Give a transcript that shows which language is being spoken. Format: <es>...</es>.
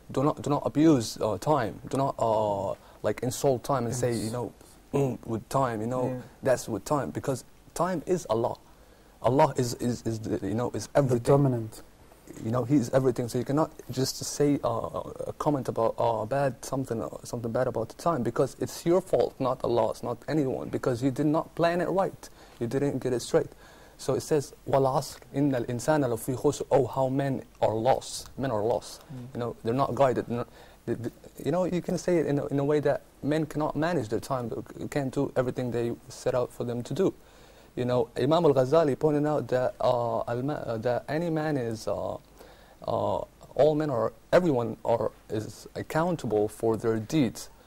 <en>Do not abuse time, do not like insult time and say, you know, with time, you know, that's with time, because time is Allah. Allah is you know, is everything. The dominant. You know, He is everything. So you cannot just say a comment about something bad about the time, because it's your fault, not Allah's, not anyone, because you did not plan it right. You didn't get it straight. So it says,</en> <ar>وَالْعَصْرِ إِنَّ الْإِنسَانَ لَفِي خُسْرٍ.</ar> <en>Oh, how men are lost. Men are lost. You know, they're not guided. You know, you can say it in a way that men cannot manage their time. They can't do everything they set out for them to do. You know, Imam al-Ghazali pointed out that that any man is, all men are, everyone is accountable for their deeds.</en>